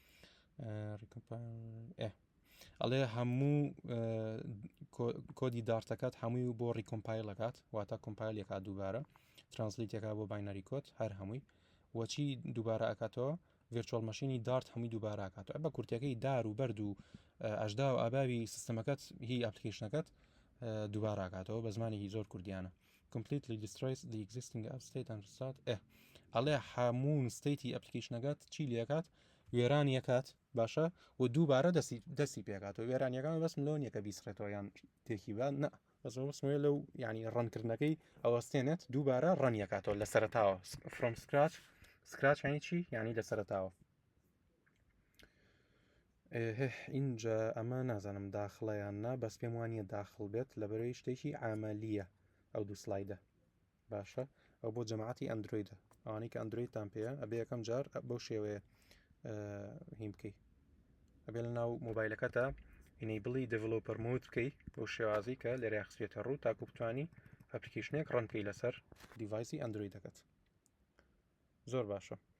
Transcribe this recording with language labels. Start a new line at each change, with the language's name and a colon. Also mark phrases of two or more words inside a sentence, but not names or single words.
Central Kurdish: ئەڵێ هەموو کۆدی دارتەکەات هەمووی بۆ ڕیکۆمپایلەکات واتە کۆمپایلێکات دووبارە ترانسلیتێکا بۆ
English: binary code
Central Kurdish: هەر هەمووی وەچی دووبارە ئەکاتەوە
English: virtual machine
Central Kurdish: دارت هەمووی دووبارە ئاکاتەوە بە کورتەکەی دار و بەرد و ئەشدا و ئاباوی سیستەمەکەت هی ئەپلیکیشنەکەت دووبارە ئاکاتەوە بە زمانێکی زۆر کوردیانە
English: completely destroys the existing app state and restart
Central Kurdish: ئەڵێ هەموو ستیتی ئەپلیکیشنەکەت چی لێکات وێرانی یەکات باشە و دووبارە دەستی پێکاتەوە وێرانیەکان بەس ملۆن یەکە بیسڕێتەوە یان تێکی بە نە بەسمێ لەو ینی ڕەنکردنەکەی ئەوەستێنێت دووبارە ڕەنیەکاتەوە لە سەرتاوە
English: from scratch
Central Kurdish: ینی چی ینی لە سەرتاوە اینجا ئەمە نازانم داخڵەیان نا بەس پێم وانە داخڵ بێت لەبەرەوەی شتێکی ئامەلیە ئەو دوو سلایدە باشە ئەو بۆ جەماعەتی ئەندرویدە ئەوانەی کە ئەندرویدتان پێەیە ئەبێ یەکەم جار بەو شێوەیە هیم بکەی ئەبێ لە ناو مۆبایلەکەتە ئینیبڵی
English: developer mode
Central Kurdish: بکەی بۆ شێوازی کە لێرە یاخسوێتە ڕوو تاکو بتوانی ئەپلیکیشنێک ڕەنکەی لەسەر دیڤایسی ئەندرویدەکەت زۆر باشە